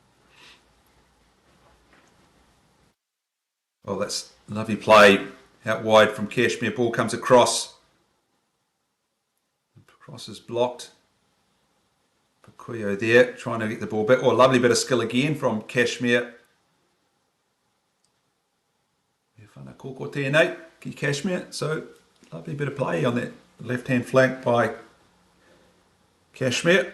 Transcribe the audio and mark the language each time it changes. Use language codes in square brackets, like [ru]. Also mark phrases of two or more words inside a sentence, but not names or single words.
[en] Well, that's a lovely play out wide from Cashmere. Ball comes across. Cross is blocked. Pakuyo there, trying to get the ball back. Oh, lovely bit of skill again from Cashmere. [mi] Whana koko tēnei ki Cashmere. [en] So, lovely bit of play on that left-hand flank by Cashmere.